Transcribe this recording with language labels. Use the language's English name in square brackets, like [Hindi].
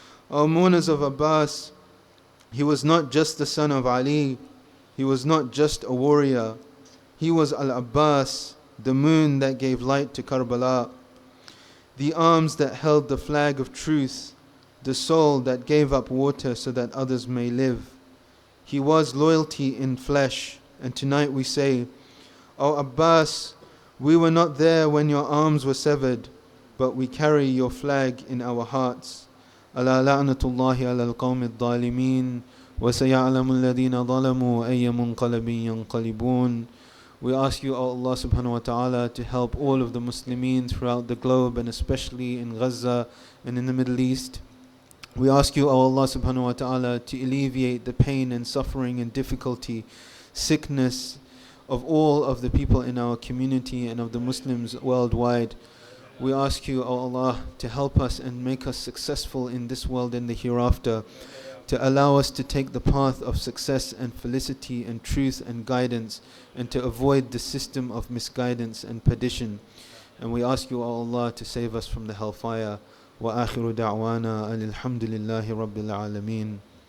[English] O mourners of Abbas, he was not just the son of Ali, he was not just a warrior, he was Al-Abbas, the moon that gave light to Karbala, the arms that held the flag of truth, the soul that gave up water so that others may live. He was loyalty in flesh, and tonight we say, O Abbas, we were not there when your arms were severed, but we carry your flag in our hearts. [Arabic] ألا لعنة الله على القوم الظالمين وسيعلم الذين ظلموا أي منقلب ينقلبون. [English] We ask you, O Allah subhanahu wa ta'ala, to help all of the Muslimin throughout the globe, and especially in Gaza and in the Middle East. We ask you, O Allah subhanahu wa ta'ala, to alleviate the pain and suffering and difficulty, sickness of all of the people in our community and of the Muslims worldwide. We ask you, O Allah, to help us and make us successful in this world and the hereafter, to allow us to take the path of success and felicity and truth and guidance, and to avoid the system of misguidance and perdition. And we ask you, O Allah, to save us from the hellfire. [Arabic] وآخر دعوانا أن الحمد لله رب العالمين.